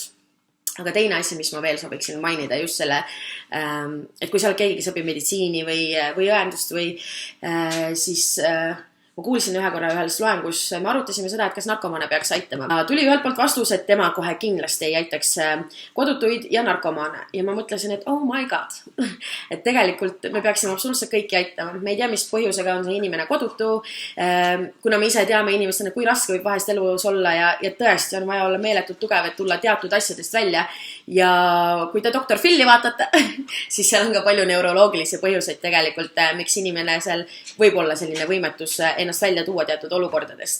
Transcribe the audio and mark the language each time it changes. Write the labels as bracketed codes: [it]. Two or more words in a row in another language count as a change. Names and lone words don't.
[et] Aga teine asi, mis ma veel sooviksin mainida just selle, et kui sa oled keegi, kes õpib meditsiini või õendust või siis ma kuulsin ühe korra ühest loengus, me arutasime seda, et kas narkomane peaks aitama. Tuli ühelt poolt vastus, et tema kohe kindlasti ei aitaks kodutuid ja narkomane. Ja ma mõtlesin, et [en] oh my god, [et] et tegelikult me peaksime absoluutselt kõiki aitama. Me ei tea, mis põhjusega on see inimene kodutu, kuna me ise teame inimestena, kui raske võib vahest elus olla ja tõesti on vaja olla meeletult tugev, et tulla teatud asjadest välja. Ja kui te Dr. Phil'i vaatate, siis seal on ka palju neuroloogilisi põhjuseid tegelikult, miks inimene seal võib olla selline võimetus ennast välja tuua teatud olukordadest.